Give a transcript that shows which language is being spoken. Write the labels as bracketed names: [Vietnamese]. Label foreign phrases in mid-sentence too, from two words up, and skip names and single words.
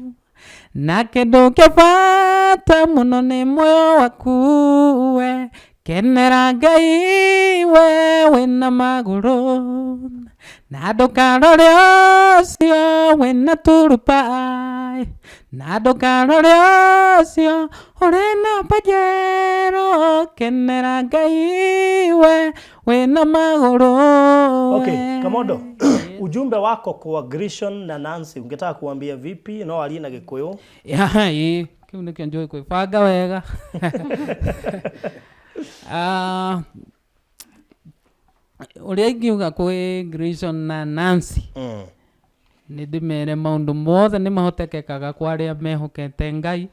[Kikuyu] na kindu kia bata muno ni moyo waku we kenera Ngai we wina maguru na ndukarore ũcio wĩna turubai na ndukarore ũcio ũrĩ na pajero kenera Ngai we wĩna maguru. [English] Okay, Kamondo. [Swahili] Ujumbe wako kwa Grishon na Nancy ungetaka kuambia vipi? [Kikuyu] No ali na Gikuyu? Kiu nĩkĩo njũĩ kwĩbanga wega. Ũrĩa ingiuga kwĩ Grishon na Nancy nĩ ndĩmere maũndũ mothe nĩ mahotekekaga kwa arĩa mehokete Ngai.